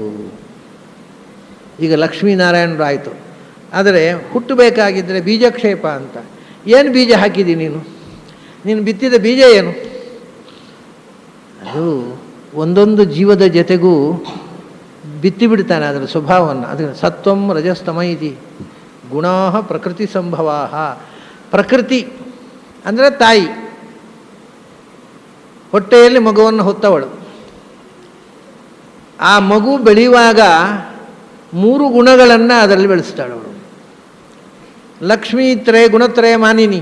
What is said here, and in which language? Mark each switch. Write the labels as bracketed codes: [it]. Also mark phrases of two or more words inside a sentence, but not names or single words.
[kn] ಈಗ ಲಕ್ಷ್ಮೀನಾರಾಯಣರು ಆಯಿತು. ಆದರೆ ಹುಟ್ಟಬೇಕಾಗಿದ್ದರೆ ಬೀಜಕ್ಷೇಪ ಅಂತ. ಏನು ಬೀಜ ಹಾಕಿದಿ ನೀನು ಬಿತ್ತಿದ ಬೀಜ ಏನು? ಅದು ಒಂದೊಂದು ಜೀವದ ಜೊತೆಗೂ ಬಿತ್ತಿಬಿಡ್ತಾನೆ ಅದರ ಸ್ವಭಾವವನ್ನು. [sa] ಅದಕ್ಕೆ ಸತ್ವಂ ರಜಸ್ತಮ ಇತಿ ಗುಣಾ ಪ್ರಕೃತಿ ಸಂಭವಾ. [kn] ಪ್ರಕೃತಿ ಅಂದರೆ ತಾಯಿ, ಹೊಟ್ಟೆಯಲ್ಲಿ ಮಗುವನ್ನು ಹೊತ್ತವಳು. ಆ ಮಗು ಬೆಳೆಯುವಾಗ 3 ಗುಣಗಳನ್ನು ಅದರಲ್ಲಿ ಬೆಳೆಸ್ತಾಳವಳು. [sa] ಲಕ್ಷ್ಮೀ ತ್ರಯ ಗುಣತ್ರಯ ಮಾನಿನಿ.